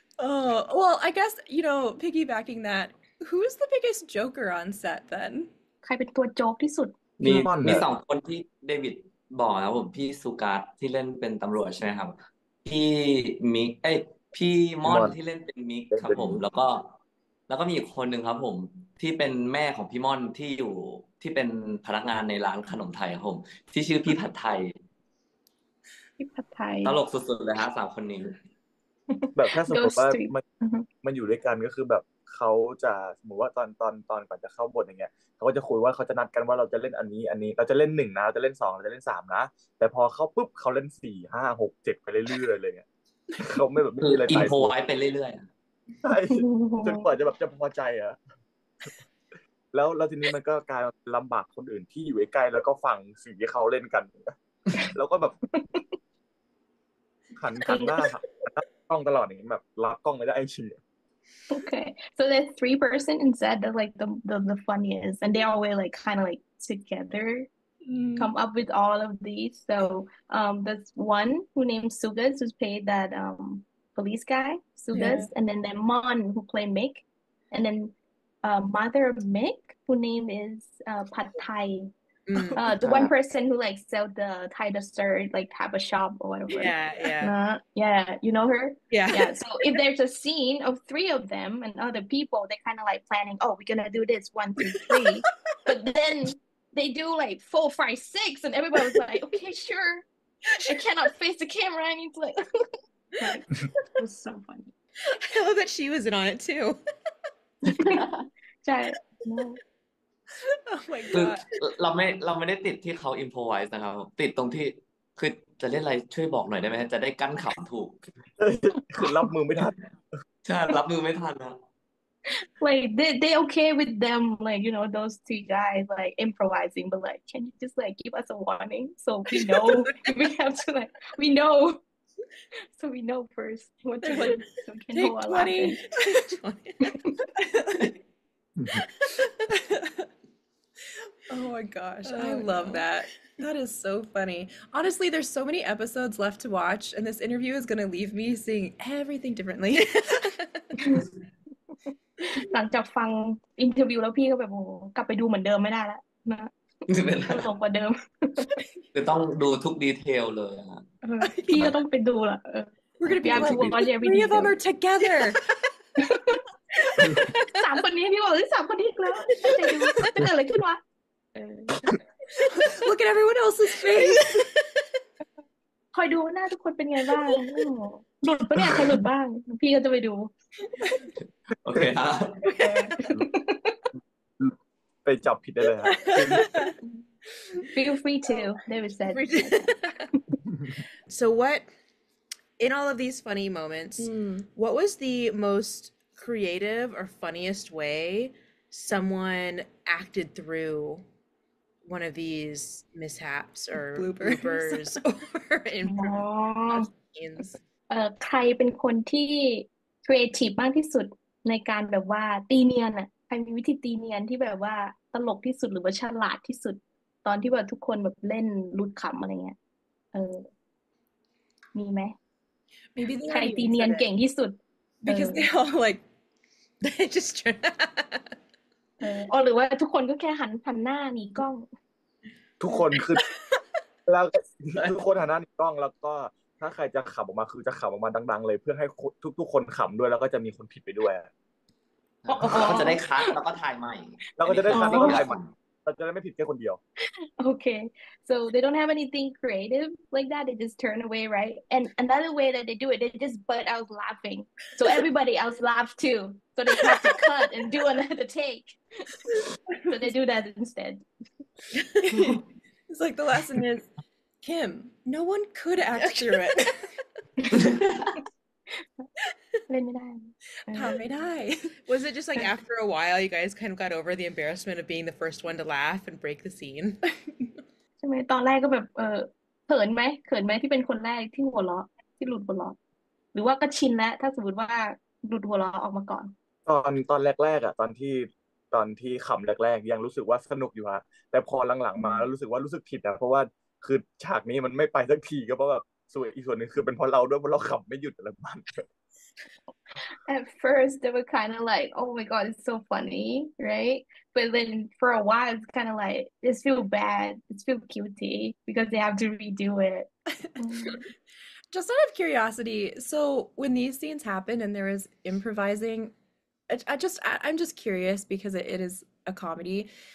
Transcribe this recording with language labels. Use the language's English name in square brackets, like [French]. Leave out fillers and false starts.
[English] Oh, well, I guess, piggybacking that, who's the biggest joker on set then? [Thai] ใครเป็นตัวโจ๊กที่สุด มี พี่ม่อน มี อะ สองคนที่เดวิดบอกนะครับผมพี่สุการ์ตที่เล่นเป็นตำรวจใช่ไหมครับ พี่มิกพี่ม่อนที่เล่นเป็นมิกครับผม แล้วก็มีอีกคนหนึ่งครับผม ที่เป็นแม่ของพี่ม่อนที่เป็นพนักงานในร้านขนมไทยครับผม ที่ชื่อพี่ผัดไทย พี่ผัดไทย ตลกสุดๆเลยฮะสามคนนี้ แบบถ้าสมม [English] Those [Thai] ติว่า [English] three อือฮึ [Thai] มันอยู่ด้วยกันก็คือแบบเขาจะสมมติว่าตอนก่อนจะเข้าบทอย่างเงี้ยเขาก็จะคุยว่าเขาจะนัดกันว่าเราจะเล่นอันนี้เราจะเล่น1นะเราจะเล่น2เราจะเล่น3นะแต่พอเข้าปุ๊บเขาเล่น4 5 6 7ไปเรื่อยๆเลยเงี้ยเขาไม่แบบไม่ คือ มีอะไร อิน ตาย โฟ ตัว ไว้ไปเรื่อยๆ ใช่จนกว่าจะแบบจะพอใจอ่ะแล้วทีนี้มันก็กลายเป็นลำบากคนอื่นที่อยู่ใกล้ๆแล้วก็ฟังสิ่งที่เขาเล่นกัน แล้วก็แบบหันหน้ากล้องตลอดอย่างนี้แบบรับกล้องไม่ได้จริง [English] Okay, so there's 3 person in set that like the funniest, and they always like kind of like together come up with all of these. So there's one who named Sugas who's played that police guy, Sugas, and then Mon who played Mick, and then mother of Mick who name is Pad Thai. The one person who like sell the Thai dessert, like have a shop or whatever. Yeah, you know her? Yeah. So if there's a scene of 3 of them and other people, they kind of like planning, oh, we're gonna do this 1, 2, 3. But then they do like 4, 5, 6, and everybody was like, okay, sure. I cannot face the camera. I need to like, it was so funny. I love that she was in on it too. [Thai] ใช่ [English] no. Oh my [Thai] คือ [English] god. [Thai] เราไม่ได้ติดที่เขาอิมพอไวส์นะครับติดตรงที่คือจะเล่นอะไรช่วยบอกหน่อยได้ไหมจะได้กั้นขำถูก คือรับมือไม่ทัน ใช่รับมือไม่ทันนะ [English] Like they okay with them, like those 3 guys like improvising, but like can you just like give us a warning so we know we have to like we know so we know first what to do so we can Take know our laughing. Oh my gosh, I love that. That is so funny. Honestly, there's so many episodes left to watch, and this interview is going to leave me seeing everything differently. [Thai] หลังจากฟังอินเทอร์วิวแล้วพี่ก็แบบโอ้กลับไปดูเหมือนเดิมไม่ได้แล้วนะตลกกว่าเดิม คือต้องดูทุกดีเทลเลยอะ พี่ก็ต้องไปดูละ [English] We're going to be We have to like, watch every 3 of them detail. are together. [Thai] 3 คนนี้พี่บอกเลย3 คนนี้อีกแล้วตั้งใจดูเกิดอะไรขึ้นวะ [English] Look at everyone else's face. [Thai] คอยดูหน้าทุกคนเป็นไงบ้างหลุดปะเนี่ยใครหลุดบ้างพี่ก็จะไปดู โอเคฮะ ไปจับผิดได้เลยครับ [English] Feel free to, David said. So what, in all of these funny moments, what was the most creative or funniest way someone acted through one of these mishaps or bloopers or improv scenes? [Thai] ใครเป็นคนที่ครีเอทีฟมากที่สุดในการแบบว่าตีเนียนอ่ะใครมีวิธีตีเนียนที่แบบว่าตลกที่สุดหรือว่าฉลาดที่สุดตอนที่แบบทุกคนแบบเล่นรุดขำอะไรเงี้ยมีไหม [English] Maybe they [Thai] ใคร [English] already [Thai] ตีเนียน [English] answered [Thai] เก่ง [English] it [Thai] ที่สุด [English] because they all like They just try. [Thai] หรือว่าทุกคนก็แค่หันหน้าหนีกล้อง ทุกคนคือแล้วทุกคนหันหน้าหนีกล้องแล้วก็ถ้าใครจะขำออกมาคือจะขำออกมาดังๆเลยเพื่อให้ทุกคนขำด้วยแล้วก็จะมีคนผิดไปด้วย แล้วก็จะได้คัดแล้วก็ถ่ายใหม่ แล้วก็จะได้คัดแล้วก็ถ่ายใหม่เราจะได้ไม่ผิดแค่คนเดียว [English] Okay, so they don't have anything creative like that. They just turn away, right? And another way that they do it, they just butt out laughing. So everybody else laughs too. So they have to cut and do another take. So they do that instead. It's like the lesson is, Kim, no one could act through it. [Thai] เล่นไม่ได้ ทำไม่ได้ [English] Was it just like after a while you guys kind of got over the embarrassment of being the first one to laugh and break the scene? [Thai] ใช่ไหมตอนแรกก็แบบเขินไหมที่เป็นคนแรกที่หัวเราะที่หลุดหัวเราะหรือว่าก็ชินแล้วถ้าสมมติว่าหลุดหัวเราะออกมาก่อน ตอนแรกๆอ่ะตอนที่ ตอนที่ขำแรกๆยังรู้สึกว่าสนุกอยู่ฮะแต่พอหลังๆมาแล้วรู้สึกว่ารู้สึกผิดนะเพราะว่าคือฉากนี้มันไม่ไปสักทีก็เพราะแบบส่วนอีกส่วนหนึ่งคือเป็นเพราะเราด้วยเพราะเราขำไม่หยุดอะไรประมาณนี้ [English] At first, they were kind of like, "Oh my God, it's so funny," right? But then for a while, it's kind of like it's feel bad, it's feel guilty because they have to redo it. Just out of curiosity, so when these scenes happen and there is improvising, I'm just curious because it is a comedy.